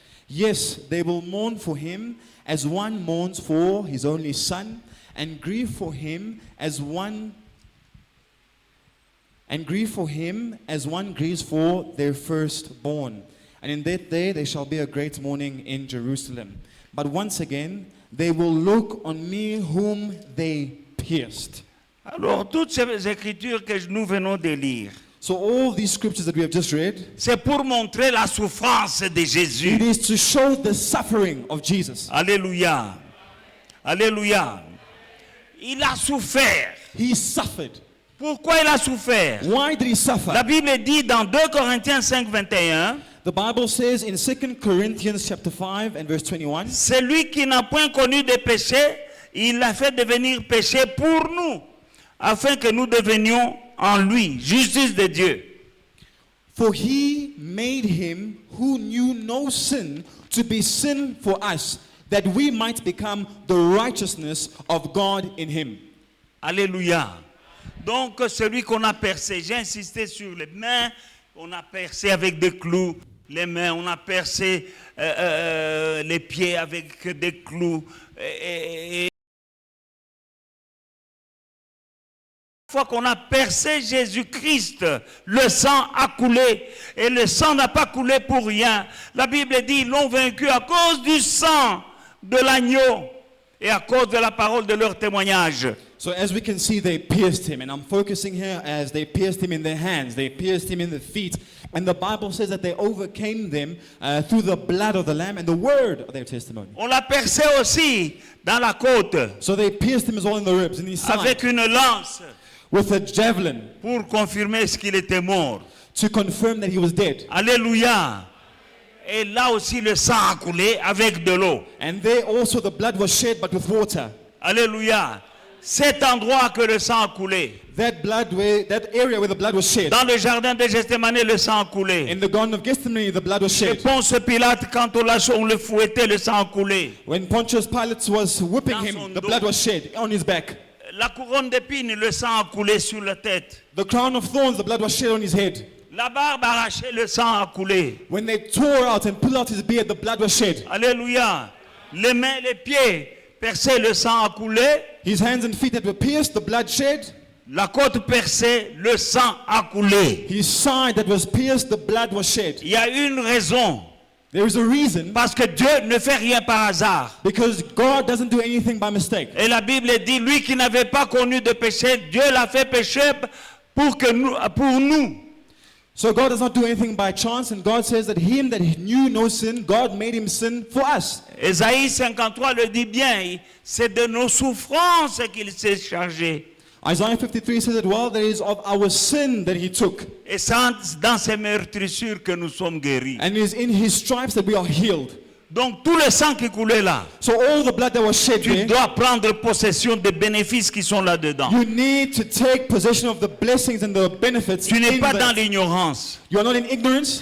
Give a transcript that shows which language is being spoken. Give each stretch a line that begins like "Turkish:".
English: Yes, they will mourn for him as one mourns for his only son, and grieve for him as one grieves for their firstborn. And in that day there shall be a great mourning in Jerusalem. But once again they will look on me whom they pierced.
French: Alors, toutes ces écritures que nous venons de lire,
English: So all these scriptures that we have just read,
French: c'est pour montrer la souffrance de
English: it
French: Jésus.
English: is to show the suffering of Jesus.
French: Alléluia. Alléluia. Il a souffert.
English: He suffered.
French: Pourquoi il a souffert?
English: Why did he suffer?
French: La Bible dit dans 2 Corinthiens 5, 21,
English: The Bible says in 2 Corinthians chapter 5 and verse 21,
French: celui qui n'a point connu de péché, il l'a fait devenir péché pour nous, afin que nous devenions en lui justice de Dieu.
English: for he made him who knew no sin to be sin for us, that we might become the righteousness of God in him.
French: Alléluia. Donc celui qu'on a percé, j'ai insisté sur les mains, on a percé avec des clous, les mains, on a percé les pieds avec des clous. Et une fois qu'on a percé Jésus-Christ, le sang a coulé. Et le sang n'a pas coulé pour rien. La Bible dit, ils l'ont vaincu à cause du sang de l'agneau Et à cause de la parole de leur témoignage,
English: So as we can see, they pierced him. And I'm focusing here as they pierced him in their hands. They pierced him in the feet. And the Bible says that they overcame them through the blood of the Lamb and the word of their testimony.
French: on l'a percé aussi dans la côte
English: So they pierced him as well in the ribs, in his side,
French: avec une lance
English: with a javelin
French: pour confirmer ce qu'il était mort.
English: to confirm that he was dead.
French: Alléluia. Et là aussi le sang a coulé avec de l'eau.
English: And there also the blood was shed, but with water.
French: Alléluia. Cet endroit que le sang a coulé.
English: That area where the blood was shed.
French: Dans le jardin de Gethsemane, le sang a coulé.
English: In the Garden of Gethsemane, the blood was
French: Et
English: shed.
French: Ponce Pilate, quand on le fouettait, le sang a coulé.
English: When Pontius Pilate was whipping
French: Dans son
English: him, the
French: dos.
English: blood was shed on his back.
French: La couronne d'épines, le sang a coulé sur la tête.
English: The crown of thorns, the blood was shed on his head.
French: La barbe arrachée, le sang a coulé.
English: When they tore out and pulled out his beard, the blood was shed.
French: Alléluia. Les mains, les pieds percés, le sang a coulé.
English: His hands and feet that were pierced, the blood shed.
French: La côte percée, le sang a coulé.
English: His side that was pierced, the blood was shed.
French: Il y a une raison.
English: There is a reason,
French: Parce que Dieu ne fait rien par hasard.
English: because God doesn't do anything by mistake.
French: Et la Bible dit, lui qui n'avait pas connu de péché, Dieu l'a fait pécher pour nous.
English: So God does not do anything by chance, and God says that him that knew no sin, God made him sin for us.
French: Ésaïe 53 le dit bien, c'est de nos souffrances qu'il s'est chargé.
English: Isaiah 53 says that while there is of our sin that he took,
French: Et c'est dans ces meurtrissures que nous sommes guéris.
English: and it is in his stripes that we are healed.
French: Donc tout le sang qui coulait là,
English: So all the blood that was shed
French: tu
English: there,
French: dois prendre possession des bénéfices qui sont là-dedans.
English: you need to take possession of the blessings and the benefits.
French: Tu n'es
English: in
French: pas
English: that.
French: dans l'ignorance.
English: You are not in ignorance.